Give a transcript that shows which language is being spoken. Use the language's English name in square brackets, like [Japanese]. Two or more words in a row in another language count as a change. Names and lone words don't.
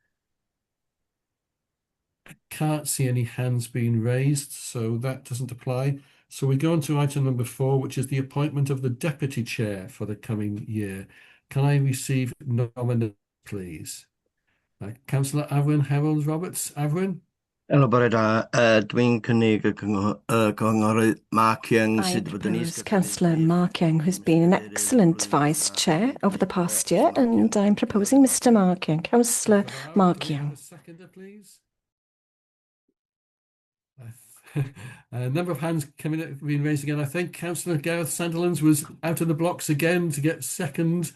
[English] I can't see any hands being raised, so that doesn't apply. So we go on to item number 4, which is the appointment of the deputy chair for the coming year. Can I receive nominations, please? Councillor Afwyn Harold Roberts. Afwyn? [Welsh] Helo, bore da. Dwi'n cynnig y cynghorydd Mark Young [English] I [Welsh] sydd fod yn [English] propose Councillor Mark Young, who's been an excellent vice chair over the past year, and I'm proposing Mr. Mark Young. Councillor Mark Young. Seconder, please. A number of hands being raised again. I think Councillor Gareth Sandilands was out of the blocks again to get second.